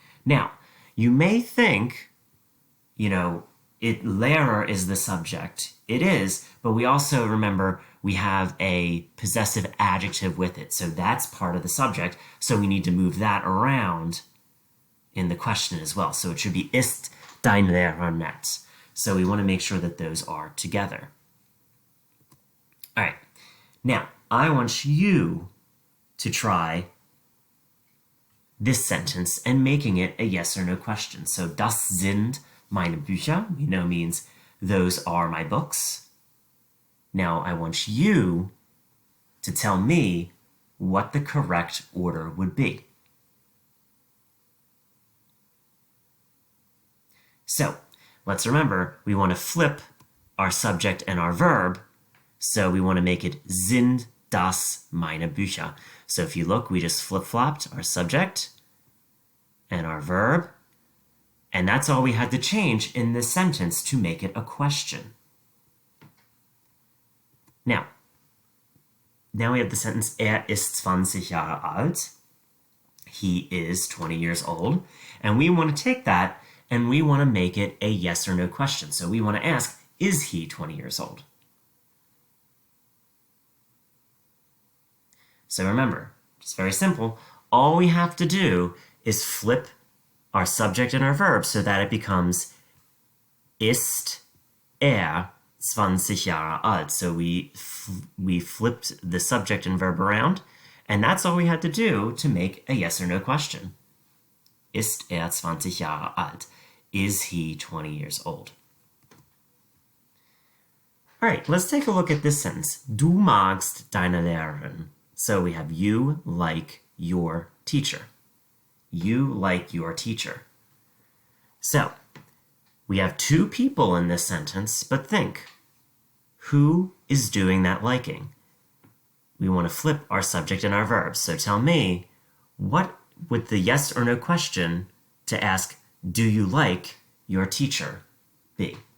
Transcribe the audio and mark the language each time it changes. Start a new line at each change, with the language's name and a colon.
English: Now, you may think, Lehrer is the subject. It is, but we also remember we have a possessive adjective with it. So that's part of the subject. So we need to move that around in the question as well. So it should be
German: ist dein Lehrer nett.
English: So we want to make sure that those are together. All right. Now, I want you to try this sentence and making it a yes or no question. So
German: das sind meine Bücher,
English: means those are my books. Now I want you to tell me what the correct order would be. So let's remember, we want to flip our subject and our verb. So we want to make it
German: sind das meine Bücher.
English: So if you look, we just flip-flopped our subject and our verb. And that's all we had to change in this sentence to make it a question. Now we have the sentence,
German: ist 20 Jahre alt.
English: He is 20 years old. And we want to take that and we want to make it a yes or no question. So we want to ask, is he 20 years old? So remember, it's very simple. All we have to do is flip our subject and our verb so that it becomes
German: ist 20 Jahre alt.
English: So we flipped the subject and verb around, and that's all we had to do to make a yes or no question.
German: Ist 20 Jahre alt?
English: Is he 20 years old? All right, let's take a look at this sentence.
German: Du magst deine Lehrerin.
English: So we have you like your teacher. You like your teacher. So we have two people in this sentence, but think, who is doing that liking? We want to flip our subject and our verb. So tell me, what would the yes or no question to ask, do you like your teacher, be?